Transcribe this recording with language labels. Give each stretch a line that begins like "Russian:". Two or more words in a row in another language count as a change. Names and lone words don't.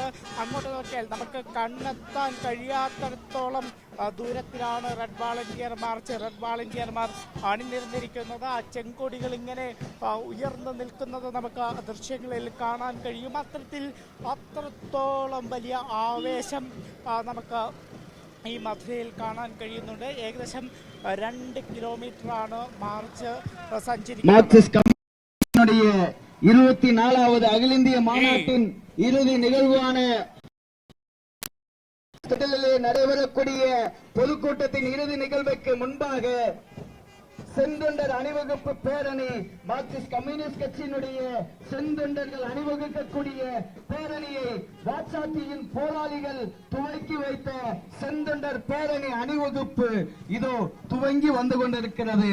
Malayalam: അങ്ങോട്ട് നോക്കിയാൽ നമുക്ക് കണ്ണെത്താൻ കഴിയാത്തടത്തോളം ദൂരത്തിലാണ്
English: red volunteers
Malayalam: അണിനിരന്നിരിക്കുന്നത്. ആ ചെങ്കൊടികൾ ഇങ്ങനെ ഉയർന്നു നിൽക്കുന്നത് നമുക്ക് ദൃശ്യങ്ങളിൽ കാണാൻ കഴിയും. അത്രത്തോളം വലിയ ആവേശം നമുക്ക് ഈ മധുരയിൽ കാണാൻ കഴിയുന്നുണ്ട്. ഏകദേശം 2 കിലോമീറ്ററാണ് മാർച്ച്
Tamil: சஞ்சரிக்கும். 24வது அகில இந்திய மாநாட்டின் இறுதி நிகழ்வான நடைபெறக்கூடிய பொதுக்கூட்டத்தின் இறுதி நிகழ்வுக்கு முன்பாக செந்தொண்டர் அணிவகுப்பு பேரணி, மார்க்சிஸ்ட் கம்யூனிஸ்ட் கட்சியினுடைய செந்தொண்டர்கள் அணிவகுக்கக்கூடிய பேரணியை வாச்சாத்தியின் போராளிகள் துவக்கி வைத்த செந்தொண்டர் பேரணி அணிவகுப்பு இதோ துவங்கி வந்து கொண்டிருக்கிறது.